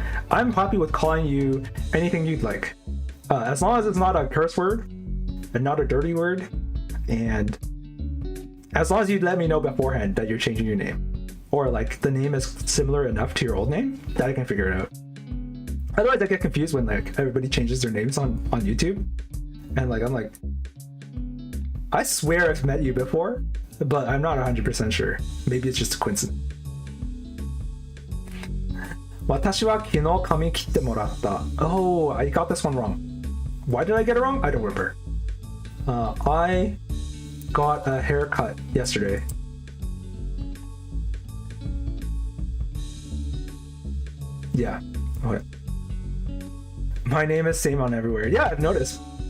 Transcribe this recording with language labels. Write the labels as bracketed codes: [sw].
[en] I'm happy with calling you anything you'd like. As long as it's not a curse word and not a dirty word, and as long as you let me know beforehand that you're changing your name, or like the name is similar enough to your old name that I can figure it out. Otherwise I get confused when like everybody changes their names on YouTube, and like I'm like, I swear I've met you before, but I'm not 100% sure. Maybe it's just a coincidence. [ja] 私は昨日髪切ってもらった。 [en] Oh, I got this one wrong. Why did I get it wrong? I don't remember. I got a haircut yesterday. Yeah. Okay. My name is same on everywhere. Yeah, I've noticed.